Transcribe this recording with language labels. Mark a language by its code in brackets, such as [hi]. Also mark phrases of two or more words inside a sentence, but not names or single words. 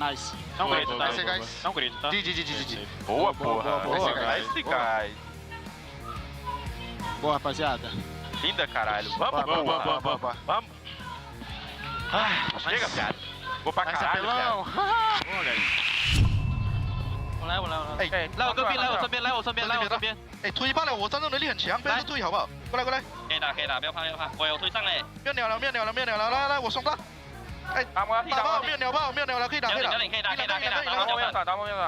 [pt] Não grita, tá? Guys. Não grita, tá? GG. Boa, porra. Nice, guys. Boa, rapaziada. Linda, caralho. Vamos. Vamos. Chega, piada. Vou pra caralho, piada. Boa, guys. [zh] 我来。哎，来我这边。哎，推爆了，我战斗能力很强，不要推好不好？过来。可以打，不要怕。我有推上嘞。没有鸟了，来，我送他。哎，打我，没有鸟爆，可以打。可以打。打我没有打。